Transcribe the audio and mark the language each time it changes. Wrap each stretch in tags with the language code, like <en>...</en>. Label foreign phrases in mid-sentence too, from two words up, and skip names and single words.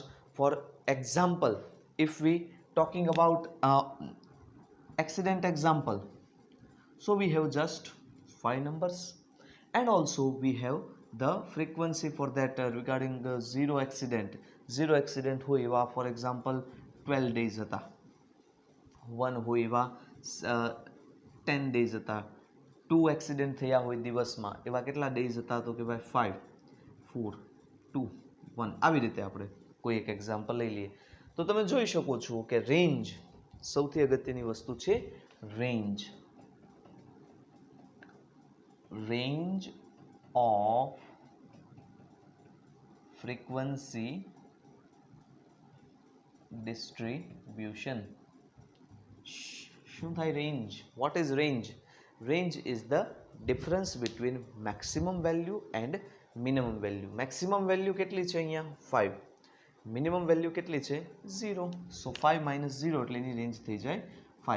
<en>For example, if we talking about accident example, so we have just 5 numbers, and also we have the frequency for that regarding the zero accident</en> <gu>હોય એવા</gu> <en>for example 12 days</en> <gu>હતા, 1 હોય એવા</gu> <en>10 days</en> <gu>હતા, 2 એક્સિડન્ટ થયા હોય દિવસમાં એવા કેટલા ડેઝ હતા? તો કે ભાઈ 5 4 2 1 આવી રીતે આપણે કોઈ એક એક્ઝામ્પલ લઈ લઈએ. તો તમે જોઈ શકો છો કે રેન્જ સૌથી અગત્યની વસ્તુ છે રેન્જ.</gu> <en>range of frequency distribution.</en> <gu>શું થાય રેન્જ?</gu> <en>what is range? range is the difference between maximum value and minimum value. maximum value</en> <gu>કેટલી છે અહીંયા? 5.</gu> <en>minimum value</en> <gu>કેટલી છે? 0. સો 5 માઇનસ 0 એટલે એની રેન્જ થઈ જાય 5.</gu>